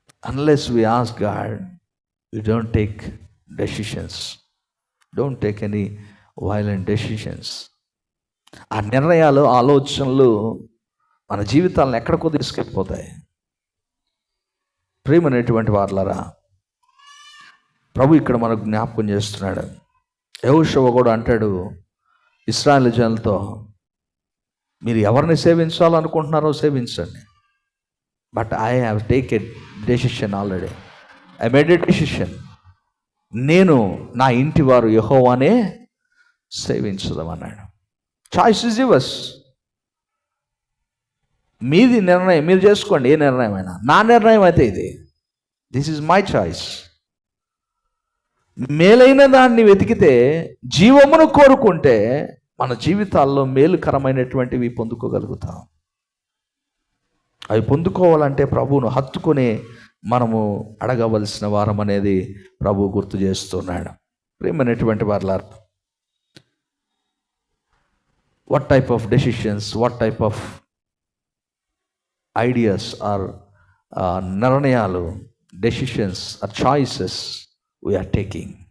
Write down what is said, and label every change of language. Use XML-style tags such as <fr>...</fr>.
<en>Unless we ask God, we don't take decisions. Don't take any violent decisions.</en> <te>ఆ నిర్ణయాలు, ఆలోచనలు మన జీవితాలను ఎక్కడికో తీసుకెళ్ళిపోతాయి. ప్రియమైనటువంటి వారలారా, ప్రభు ఇక్కడ మనకు జ్ఞాపకం చేస్తున్నాడు. యెహోషువ కూడా అంటాడు ఇశ్రాయేలు జనులతో, మీరు ఎవరిని సేవించాలనుకుంటున్నారో సేవించండి,</te> <en>But I have taked decision already. I made a decision.</en> <te>నేను నా ఇంటి వారు యెహోవానే సేవించదమన్నాడు.</te> <en>Choice is yours.</en> <te>మీది నిర్ణయం, మీరు చేసుకోండి. ఏ నిర్ణయం అయినా. నా నిర్ణయం అయితే ఇది.</te> <en>This is my choice.</en> <te>మేలైన దాన్ని వెతికితే, జీవమును కోరుకుంటే మన జీవితాల్లో మేలుకరమైనటువంటివి పొందుకోగలుగుతాం. అవి పొందుకోవాలంటే ప్రభువును హత్తుకుని మనము అడగవలసిన వారం అనేది ప్రభు గుర్తు చేస్తున్నాడు. ప్రియమైనటువంటి వారలారా,</te> <en>what type of decisions, what type of ideas or నిర్ణయాలు, decisions or choices we are taking.</en>